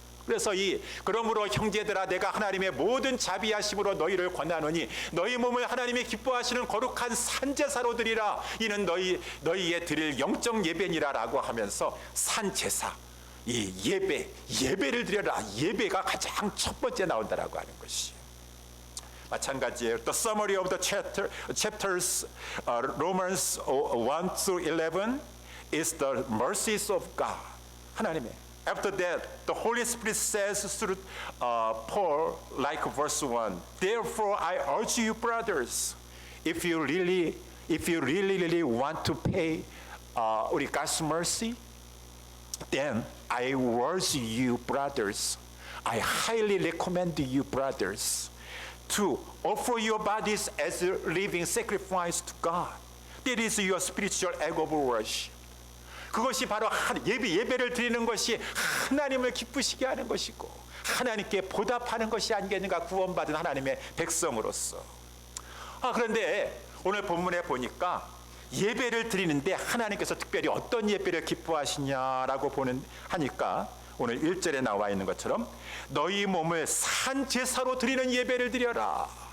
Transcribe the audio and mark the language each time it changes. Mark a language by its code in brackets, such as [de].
[ko] 그래서 그러므로 형제들아, 내가 하나님의 모든 자비하심으로 너희를 권하노니 너희 몸을 하나님이 기뻐하시는 거룩한 산제사로 드리라. 이는 너희의 드릴 영적 예배니라 라고 하면서 산제사, 이 예배를 드려라. 예배가 가장 첫 번째 나온다라고 하는 것이 마찬가지예요. [en] The summary of the chapters Romans 1 through 11 is the mercies of God. 하나님의, after that, the Holy Spirit says through Paul, like verse 1, therefore I urge you, brothers, if you really want to pay 우리 God's mercy, then I urge you, brothers, I highly recommend you, brothers, to offer your bodies as a living sacrifice to God. That is your spiritual act of worship. [ko] 그것이 바로 예배를 드리는 것이 하나님을 기쁘시게 하는 것이고 하나님께 보답하는 것이 아니겠는가, 구원받은 하나님의 백성으로서. 그런데 오늘 본문에 보니까 예배를 드리는데 하나님께서 특별히 어떤 예배를 기뻐하시냐라고 하니까 오늘 1절에 나와 있는 것처럼 너희 몸을 산 제사로 드리는 예배를 드려라.